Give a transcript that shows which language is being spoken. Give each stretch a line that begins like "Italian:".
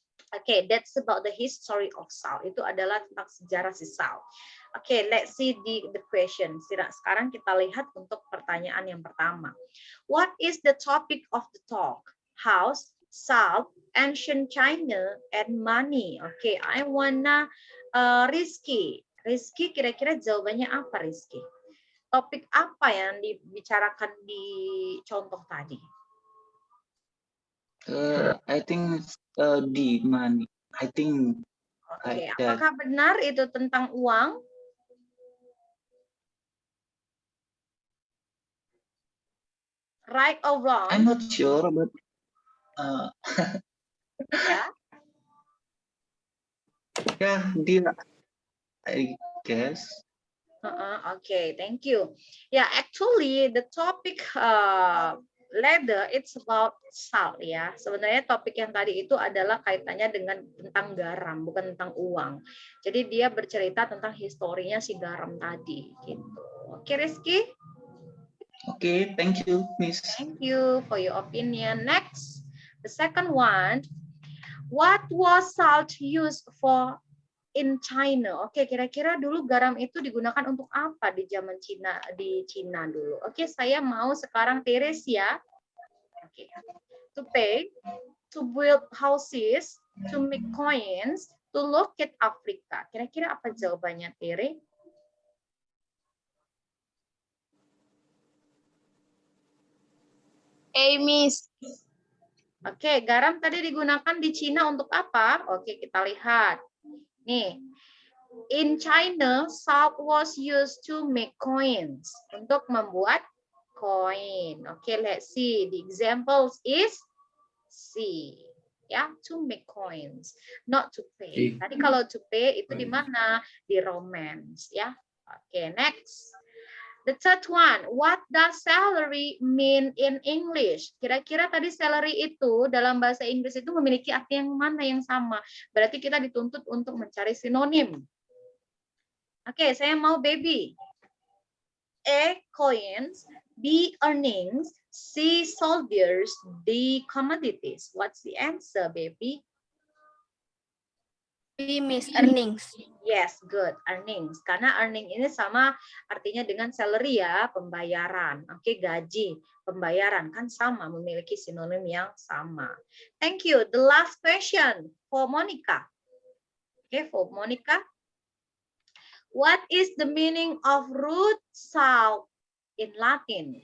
English: Okay, that's about the history of salt.
Indonesian: Itu adalah tentang sejarah si salt.
English: Okay, let's see the question.
Indonesian: Sekarang kita lihat untuk pertanyaan yang pertama.
English: What is the topic of the talk? House, salt, ancient China, and money. Okay, I wanna Rizky. Rizky,
Indonesian: kira-kira jawabannya apa,
English: Rizky?
Indonesian: Topik apa yang dibicarakan di contoh tadi?
English: I think the money. I think.
Indonesian: Oke, apakah benar itu tentang uang?
English: Right or wrong? I'm not sure, but Ya. yeah, dia. I guess. Okay, thank you. Yeah, actually the topic later it's about salt ya.
Indonesian: Sebenarnya topik yang tadi itu adalah kaitannya dengan tentang garam, bukan tentang uang. Jadi dia bercerita tentang historinya si garam tadi gitu. Oke, Rizky?
English: Okay, thank you, Miss. Thank you for your opinion. Next, the second one. What was salt used for in China?
Indonesian: Oke, kira-kira dulu garam itu digunakan untuk apa di zaman Cina, di Cina dulu? Oke, saya mau sekarang Teres ya. Oke.
English: To pay, to build houses, to make coins, to locate Africa.
Indonesian: Kira-kira apa jawabannya, Tere?
English: Miss.
Indonesian: Oke, garam tadi digunakan di Cina untuk apa? Oke, kita lihat.
English: Nih, in China, salt was used to make coins.
Indonesian: Untuk membuat koin. Oke,
English: let's see. The examples is C. Ya, to make coins, not to pay.
Indonesian: Tadi kalau
English: to pay
Indonesian: itu di mana? Di Romance. Ya.
English: Oke, next. The third one, what does salary mean in English?
Indonesian: Kira-kira tadi salary itu dalam bahasa Inggris itu memiliki arti yang mana yang sama? Berarti kita dituntut untuk mencari sinonim. Oke, saya mau baby.
English: A, coins. B, earnings. C, soldiers. D, commodities. What's the answer, baby? B, Miss, earnings. Yes, good. Earnings.
Indonesian: Karena earning ini sama artinya dengan salary ya, pembayaran. Oke, gaji, pembayaran kan sama, memiliki sinonim yang sama.
English: Thank you. The last question for Monica. Okay, for Monica. What is the meaning of root salt in Latin?